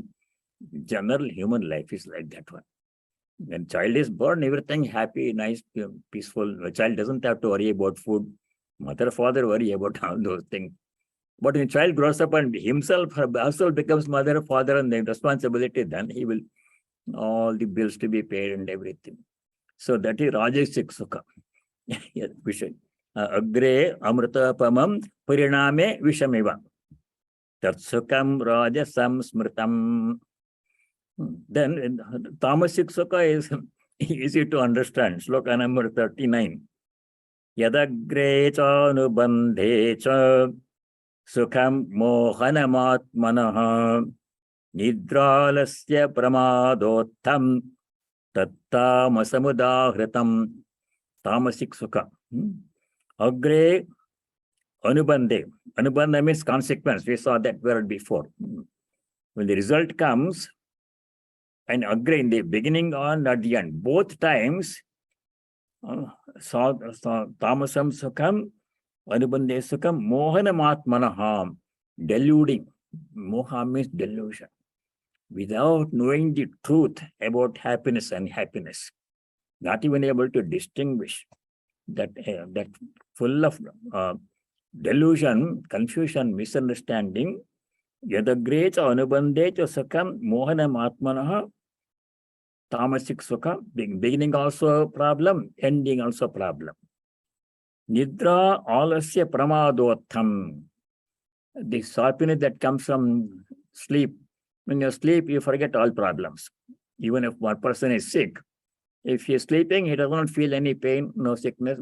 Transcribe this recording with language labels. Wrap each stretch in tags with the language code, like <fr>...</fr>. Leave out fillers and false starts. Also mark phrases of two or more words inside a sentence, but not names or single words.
<en>General human life is like that one. When child is born, everything happy, nice, peaceful. The child doesn't have to worry about food. Mother, father worry about all those things. But when child grows up and himself also becomes mother, father, and then responsibility, then he will all the bills to be paid and everything. So that is</en> <sa>राजसिक सुख. Vishay. अग्रे अमृतोपमम् परिणामे विषमिव. तत्सुखं राजसं स्मृतम्.</sa> <en>Then</en> <sa>तामसिक सुख</sa> <en>is easy to understand. Sloka number 39.</en> <sa>यदग्रे च अनुबन्धे च सुखं मोहनमात्मनः निद्रालस्य प्रमादोत्थं तत्तामसमुदाहृतम्. तामसिक सुख। अग्रे अनुबन्धे.</sa> <en>Anubandha means consequence. We saw that word before. When the result comes, and agre in the beginning and at the end, both times,</en> <sa>तामसं सुखं, अनुबन्धे सुखं, मोहनमात्मनः, deluding.</sa> <en>Moha means delusion. Without knowing the truth about happiness and happiness, not even able to distinguish that, that full of delusion, confusion, misunderstanding,</en> <sa>यदग्रे च अनुबन्धे च सुखं, मोहनमात्मनः, तामसिक सुख,</sa> <en>beginning also a problem, ending also a problem.</en> <sa>निद्रा आलस्य प्रमादोत्थम्.</sa> <en>The happiness that comes from sleep. When you sleep, you forget all problems. Even if one person is sick, if he is sleeping, he does not feel any pain, no sickness.</en>